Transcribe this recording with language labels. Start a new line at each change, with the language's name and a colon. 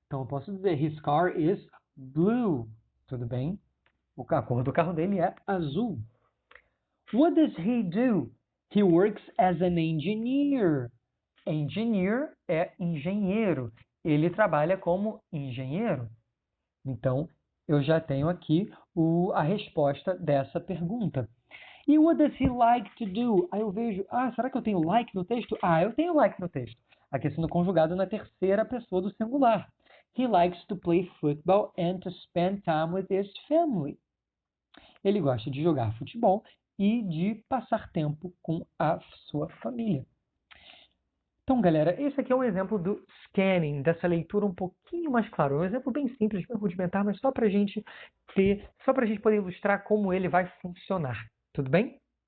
Portuguese: Então eu posso dizer
English: his car is blue.
Portuguese: Tudo bem? A cor do carro dele é azul.
English: What does he do? He works as an engineer. Engineer
Portuguese: é engenheiro. Ele trabalha como engenheiro. Então, eu já tenho aqui a resposta dessa pergunta. E
English: what does he like to do?
Portuguese: Aí eu vejo, será que eu tenho like no texto? Eu tenho like no texto. Aqui sendo conjugado na terceira pessoa do singular.
English: He likes to play football and to spend time with his family.
Portuguese: Ele gosta de jogar futebol e de passar tempo com a sua família. Então, galera, esse aqui é um exemplo do scanning, dessa leitura um pouquinho mais claro. É um exemplo bem simples, bem rudimentar, mas só para a gente poder ilustrar como ele vai funcionar. Tudo bem?